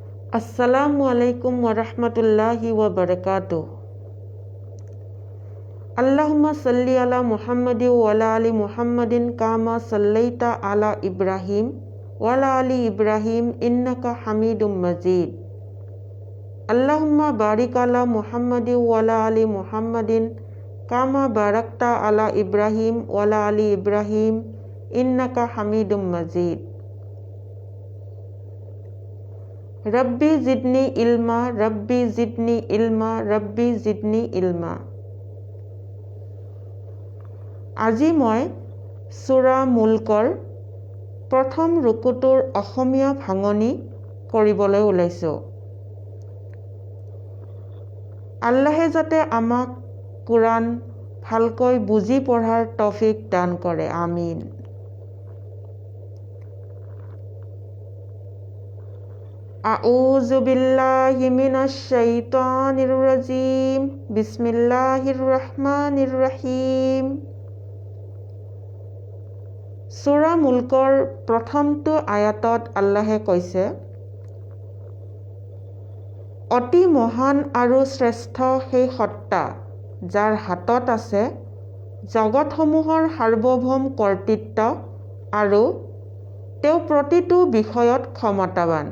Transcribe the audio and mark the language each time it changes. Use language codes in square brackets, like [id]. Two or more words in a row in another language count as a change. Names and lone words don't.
[ar] السلام عليكم ورحمة الله وبركاته. اللهم صل على محمد وعلى آل محمد كما صليت على إبراهيم وعلى آل إبراهيم إنك حميد مجيد. اللهم بارك على محمد وعلى آل محمد كما باركت على إبراهيم وعلى آل إبراهيم إنك حميد مجيد. رب زدني علما، رب زدني علما، رب زدني علما. [as] আজি মই সূৰা মুল্কৰ প্ৰথম ৰুকুটোৰ অসমীয়া ভাঙনি কৰিবলৈ ওলাইছোঁ। আল্লাহে যাতে আমাক কুৰাণ ভালকৈ বুজি পঢ়াৰ তৌফিক দান কৰে, আমিন। [ar] أعوذ بالله من الشيطان الرجيم. بسم الله الرحمن الرحيم. [as] সূৰা মুল্কৰ প্ৰথমটো আয়াতত আল্লাহে কৈছে, অতি মহান আৰু শ্ৰেষ্ঠ সেই সত্তা যাৰ হাতত আছে জগতসমূহৰ সাৰ্বভৌম কৰ্তৃত্ব আৰু তেওঁ প্ৰতিটো বিষয়ত ক্ষমতাৱান।